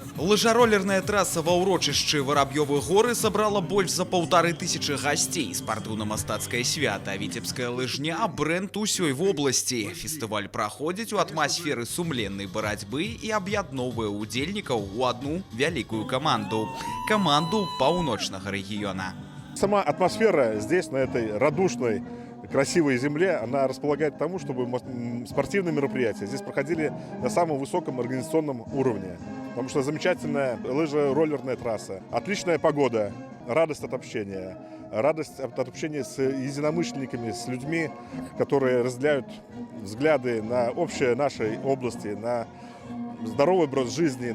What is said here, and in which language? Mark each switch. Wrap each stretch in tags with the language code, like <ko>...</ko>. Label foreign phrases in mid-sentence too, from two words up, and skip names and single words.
<be>Лыжаролерная трасса ва ўрочышчы Воробьёвы горы сабрала больш за 1500 гасцей. Спартыўна-мастацкае свята «Віцебская лыжня» – бренд усёй вобласці. Фестываль праходзіць у атмасферы сумленнай барацьбы і аб'ядноўвае удзельнікаў у одну вялікую каманду. Каманду паўночнага рэгіёна.</be> <ru>Сама атмосфера здесь, на этой радушной, красивой земле, она располагает к тому, чтобы спортивные мероприятия здесь проходили на самом высоком организационном уровне. Потому что замечательная лыжо-роллерная трасса, отличная погода, радость от общения с единомышленниками, с людьми, которые разделяют взгляды на общее нашей области, на здоровый образ жизни.</ru>